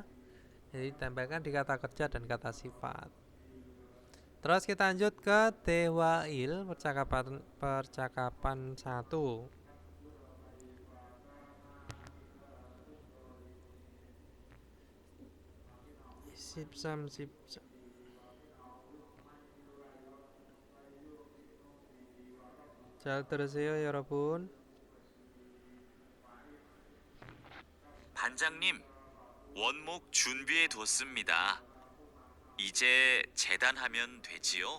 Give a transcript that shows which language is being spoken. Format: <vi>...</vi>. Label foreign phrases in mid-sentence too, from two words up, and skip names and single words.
<id>Jadi tempelkan di kata kerja dan kata sifat. Terus kita lanjut ke Dewail percakapan 1. Sipsam.</id> <ko>잘 들으세요, 여러분. 반장님, 원목 준비해 뒀습니다. 이제 재단하면 되지요?</ko>